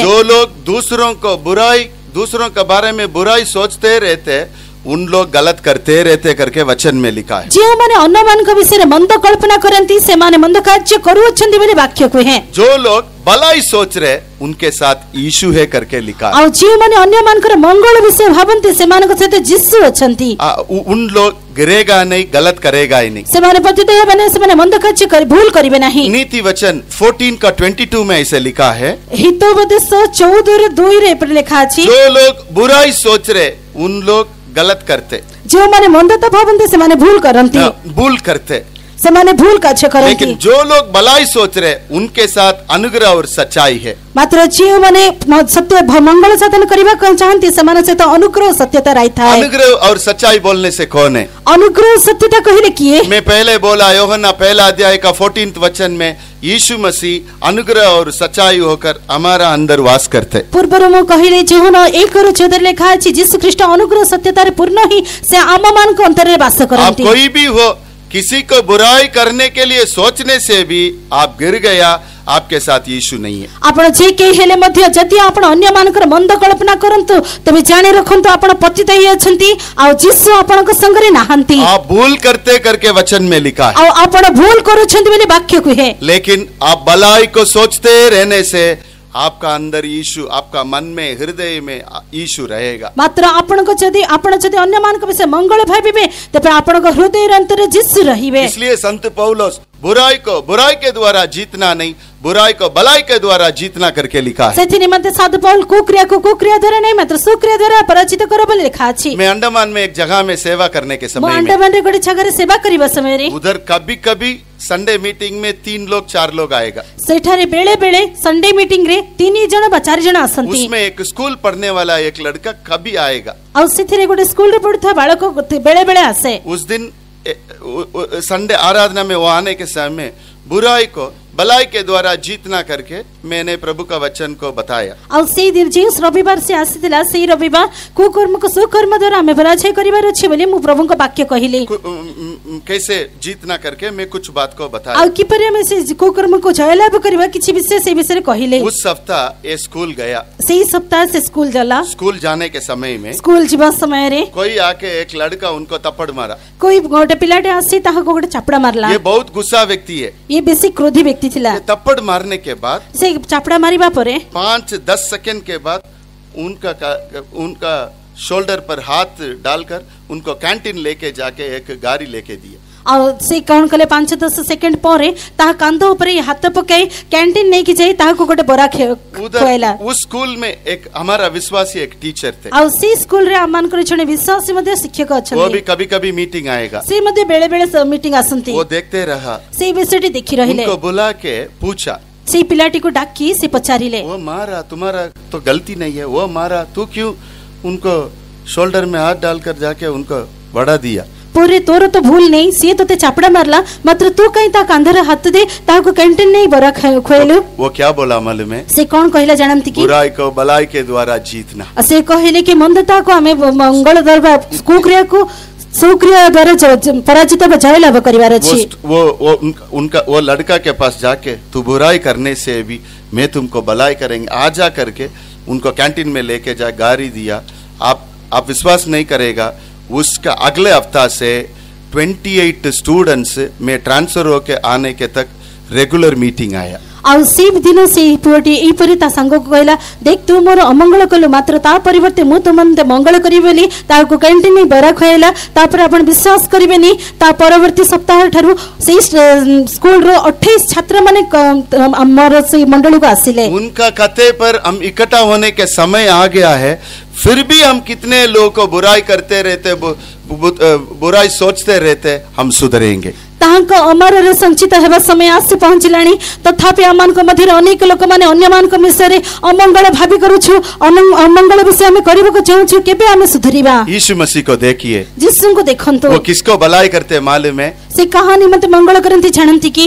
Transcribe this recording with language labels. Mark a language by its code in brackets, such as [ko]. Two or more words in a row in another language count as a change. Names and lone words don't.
[hi] जो लोग दूसरों के बारे में बुराई सोचते रहते उन लोग गलत करते रहते करके वचन में लिखा है। जो माने अन्य मान को विषय मंद कल्पना करंती से माने मंद कार्य करू अछंती बोली वाक्य को है। जो लोग भलाई सोच रहे उनके साथ यीशु है करके लिखा है। [or] ଆଉ ଯେଉଁମାନେ ଅନ୍ୟମାନଙ୍କର ମଙ୍ଗଳ ବିଷୟ ଭାବନ୍ତି ସେମାନଙ୍କ ସହିତ ଯୀଶୁ ଅଛନ୍ତି। [hi] उन लोग गिरेगा नहीं, गलत करेगा ही नहीं। [or] ସେମାନେ ପତିତ ହେବେ ନାହିଁ, ସେମାନେ ମନ୍ଦ କାର୍ଯ୍ୟ କରି ଭୁଲ କରିବେ ନାହିଁ। [hi] नीति वचन 14 का 22 में ऐसे लिखा है, [or] ହିତୋପଦେଶ 14:2 ରେ ଏପରି ଲେଖା ଅଛି, [hi] जो लोग बुराई सोच रहे उन लोग गलत करते, [or] ଯେଉଁମାନେ ମନ୍ଦତା ଭାବନ୍ତି ସେମାନେ ଭୁଲ କରନ୍ତି, [hi] भूल करते। [or] ସେମାନେ ଭୁଲ କାର୍ଯ୍ୟ କରନ୍ତି। [hi] लेकिन जो लोग भलाई सोच रहे उनके साथ अनुग्रह और सच्चाई है। [or] ମାତ୍ର ଯେଉଁମାନେ ସତ୍ୟ ମଙ୍ଗଳ ସାଧନ କରିବାକୁ ଚାହାନ୍ତି ସେମାନଙ୍କ ସହିତ ଅନୁଗ୍ରହ ସତ୍ୟତା ରହିଥାଏ। [hi] अनुग्रह और सच्चाई बोलने से कौन है? [or] ଅନୁଗ୍ରହ ସତ୍ୟତା କହିଲେ କିଏ? [hi] मैं पहले बोला यूहन्ना पहला अध्याय का 14 वचन में यीशु मसीह अनुग्रह और सच्चाई होकर हमारा अंदर वास करते। [or] ପୂର୍ବରୁ ମୁଁ କହିଲି ଯୋହନ 1:14 ଲେଖା ଅଛି ଯୀଶୁ ଖ୍ରୀଷ୍ଟ ଅନୁଗ୍ରହ ସତ୍ୟତାରେ ପୂର୍ଣ୍ଣ ହିଁ ସେ ଆମମାନଙ୍କ ଅନ୍ତରରେ ବାସ [hi] आप [or] କରନ୍ତି। [hi] कोई भी हो, किसी को बुराई करने के लिए सोचने से भी आप गिर गया, आपके साथ यीशु नहीं है। [or] ଆପଣ ଯେ କେହି ହେଲେ ମଧ୍ୟ ଯଦି ଆପଣ ଅନ୍ୟମାନଙ୍କର ମନ୍ଦ କଳ୍ପନା କରନ୍ତୁ ତେବେ ଜାଣି ରଖନ୍ତୁ ଆପଣ ପତିତ ହିଁ ଅଛନ୍ତି ଆଉ ଯୀଶୁ ଆପଣଙ୍କ ସଙ୍ଗରେ ନାହାନ୍ତି। [hi] आप भूल करते करके वचन में लिखा है, [or] ଆଉ ଆପଣ ଭୁଲ କରୁଛନ୍ତି ବୋଲି ବାକ୍ୟ କୁହେ। [hi] लेकिन आप भलाई को सोचते रहने से आपका अंदर यीशु, आपका मन में हृदय में यीशु रहेगा। [or] ମାତ୍ର ଆପଣଙ୍କ ଆପଣ ଯଦି ଅନ୍ୟମାନଙ୍କ ବିଷୟ ମଙ୍ଗଳ ଭାବିବେ ତେବେ ଆପଣଙ୍କ ହୃଦୟର ଅନ୍ତରରେ ଯୀଶୁ ରହିବେ। [hi] इसलिए संत पौलुस बुराई को बुराई के द्वारा जीतना नहीं, बुराई को भलाई के द्वारा जीतना करके लिखा है। [or] ସେଥି ନିମନ୍ତେ ସାଧୁ ପౌଲ କୁକ୍ରିୟାକୁ କୁକ୍ରିୟା ଦ୍ୱାରା ନାହିଁ ମାତ୍ର ସୁକ୍ରିୟା ଦ୍ୱାରା ପରାଜିତ କର ବୋଲି ଲେଖା ଅଛି। [hi] मैं अंडमान में एक जगह में सेवा करने के [or] ମୁଁ [hi] समय में [or] ଆଣ୍ଡାମାନରେ ଗୋଟେ ଜାଗାରେ ସେବା କରିବା ସମୟରେ [hi] उधर कभी कभी [en] Sunday meeting [hi] में 3 लोग 4 लोग आएगा। [or] ସେଠାରେ ବେଳେ ବେଳେ [en] Sunday meeting [or] ରେ 3 ଜଣ ବା 4 ଜଣ ଆସନ୍ତି। [hi] उसमें एक स्कूल पढ़ने वाला एक लड़का कभी आएगा। [or] ଆଉ ସେଥିରେ ଗୋଟେ ସ୍କୁଲରେ ପଢୁଥିବା ବାଳକ ବେଳେ ବେଳେ ଆସେ। [hi] उस दिन संडे आराधना में वो आने के समय बुराई को भलाई के द्वारा जीतना करके मैंने प्रभु का वचन को बताया। [or] ଆଉ ସେଇ ଦିନ ଯେଉଁ ରବିବାର ସେ ଆସିଥିଲା ସେଇ ରବିବାର କୁକର୍ମକୁ ସୁକର୍ମ ଦ୍ୱାରା ଆମେ ପରାଜୟ କରିବାର ଅଛି ବୋଲି ମୁଁ ପ୍ରଭୁଙ୍କ ବାକ୍ୟ କହିଲି। [hi] कैसे जीतना करके मैं कुछ बात को बताया। [or] ଆଉ କିପରି ଆମେ ସେ କୁକର୍ମକୁ ଜୟଲାଭ କରିବା କିଛି ବିଷୟ ସେଇ ବିଷୟରେ କହିଲେ। [hi] उस सप्ताह ये स्कूल गया। [or] ସେଇ ସପ୍ତାହ ସେ ସ୍କୁଲ ଗଲା। [hi] स्कूल जाने के समय में [or] ସ୍କୁଲ ଯିବା ସମୟରେ [hi] कोई आके एक लड़का उनको थप्पड़ मारा। [or] कोई ଗୋଟେ ପିଲାଟେ ଆସି ତାହାକୁ ଗୋଟେ ଚାପଡ଼ା ମାରିଲା। [hi] ये बहुत गुस्सा व्यक्ति है। [or] ଇଏ ବେଶୀ କ୍ରୋଧୀ ବ୍ୟକ୍ତି ଥିଲା। [hi] ये थप्पड़ मारने के बाद [or] ସେ ଚାପଡ଼ା ମାରିବା ପରେ [hi] 5-10 सेकंड के बाद उनका शोल्डर पर हाथ डालकर उनको कैंटीन लेके जाके एक गाड़ी लेके दिया। [or] ଆଉ ସେ କଣ କଲେ 5-10 ସେକେଣ୍ଡ ପରେ ତାହା କାନ୍ଧ ଉପରେ ହାତ ପକାଇ କ୍ୟାଣ୍ଟିନ ନେଇକି ଯାଇ ତାହାକୁ ଗୋଟେ ବରା ଖୁଆଇଲା। [hi] उस स्कूल में एक हमारा विश्वासी एक टीचर थे। [or] ଆଉ ସେ ସ୍କୁଲ ରେ ଆମମାନଙ୍କର ଜଣେ ବିଶ୍ୱାସୀ ମଧ୍ୟ ଶିକ୍ଷକ [hi] वो [or] ଅଛନ୍ତି। [hi] भी कभी कभी मीटिंग आएगा। [or] ସେ ମଧ୍ୟ ବେଳେ ବେଳେ ମିଟିଂ ଆସନ୍ତି। [hi] वो देखते रहा, [or] ସେଇ ବିଷୟଟି ଦେଖି ରହିଲେ। [hi] उनको बुला के पूछा, [or] ସେଇ ପିଲାଟିକୁ ଡାକି ସେ ପଚାରିଲେ, [hi] वो मारा, तुम्हारा तो गलती नहीं है, वो मारा, तू क्यों उनको शोल्डर में हाथ डालकर जाके उनको बड़ा दिया? [or] ପୁରେ ତୋର ତ ଭୁଲ ନାହିଁ, ସିଏ ତୋତେ ଚାପଡ଼ା ମାରିଲା ମାତ୍ର ତୁ କାଇଁ ତା କାନ୍ଧରେ ହାତ ଦେଇ ତାହାକୁ କ୍ୟାଣ୍ଟିନ ନେଇ ବରା ଖୁଆଇଲୁ? [hi] वो क्या बोला मालूम है? [or] ସେ କଣ କହିଲା ଜାଣନ୍ତି କି? [hi] बुराई को भलाई के द्वारा जीतना। [or] ସେ କହିଲେ କି ମନ୍ଦତାକୁ ଆମେ ମଙ୍ଗଳ ଦ୍ୱାରା କୁକ୍ରିୟାକୁ ସୁକ୍ରିୟା ଦ୍ୱାରା ପରାଜିତ ବା ଜୟଲାଭ କରିବାର ଅଛି। [hi] वो लड़का के पास जाके तू बुराई करने से भी मैं तुमको भलाई करेंगे आजा करके उनको कैंटीन में लेके जा गाड़ी दिया। आप विश्वास नहीं करेगा, उसका अगले हफ्ता से 28 स्टूडेंट्स में ट्रांसफर होके आने के तक [en] regular meeting [hi] आया। [or] ଆଉ ସେଇ ଦିନ ସେଇ ପୁଅଟି ଏଇପରି ତା ସାଙ୍ଗକୁ କହିଲା, ଦେଖ ତୁ ମୋର ଅମଙ୍ଗଳ କଲୁ ମାତ୍ର ତା ପରିବର୍ତ୍ତେ ମୁଁ ତୁମନ୍ତେ ମଙ୍ଗଳ କରିବି ବୋଲି ତାହାକୁ କ୍ୟାଣ୍ଟିନ ନେଇ ବରା ଖୁଆଇଲା। ତାପରେ ଆପଣ ବିଶ୍ୱାସ କରିବେନି ତା ପରବର୍ତ୍ତୀ ସପ୍ତାହ ଠାରୁ ସେଇ ସ୍କୁଲର 28 ଛାତ୍ର ମାନେ ଆମର ସେଇ ମଣ୍ଡଳକୁ ଆସିଲେ। [hi] उनका कथे पर हम इकट्ठा होने के समय आ गया है, फिर भी हम कितने लोगों को बुराई करते रहते, बुराई सोचते रहते, हम सुधरेंगे। [or] ତାହାଙ୍କ ଅମରରେ ସଞ୍ଚିତ ହେବା ସମୟ ଆସି ପହଞ୍ଚିଲାଣି ତଥାପି ଆମମାନଙ୍କ ମଧ୍ୟରେ ଅନେକ ଲୋକମାନେ ଅନ୍ୟମାନଙ୍କ ବିଷୟରେ ଅମଙ୍ଗଳ ଭାବି କରୁଛୁ, ଅମଙ୍ଗଳ ବିଷୟ ଆମେ କରିବାକୁ ଚାହୁଁଛୁ, କେବେ ଆମେ ସୁଧରିବା? [hi] यीशु मसीह को देखिए, [or] ଯୀଶୁଙ୍କୁ ଦେଖନ୍ତୁ। [hi] वो किसको भलाई करते मालूम है? [or] ସେ କାହା ନିମନ୍ତେ ମଙ୍ଗଳ କରନ୍ତି ଜାଣନ୍ତି କି?